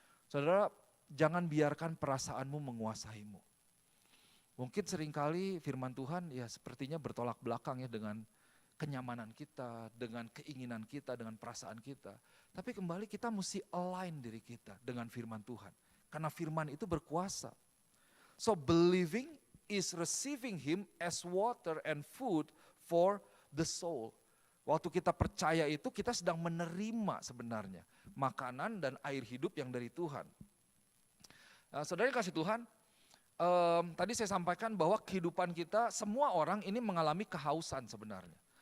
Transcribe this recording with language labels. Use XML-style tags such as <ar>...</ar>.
<id>Saudara, jangan biarkan perasaanmu menguasaimu. Mungkin seringkali firman Tuhan ya sepertinya bertolak belakang ya dengan kenyamanan kita, dengan keinginan kita, dengan perasaan kita. Tapi kembali kita mesti align diri kita dengan firman Tuhan. Karena firman itu berkuasa.</id> <en>So believing is receiving him as water and food for the soul.</en> <id>Waktu kita percaya itu kita sedang menerima sebenarnya makanan dan air hidup yang dari Tuhan. Nah, saudara kasih Tuhan, tadi saya sampaikan bahwa kehidupan kita semua orang ini mengalami kehausan sebenarnya.</id>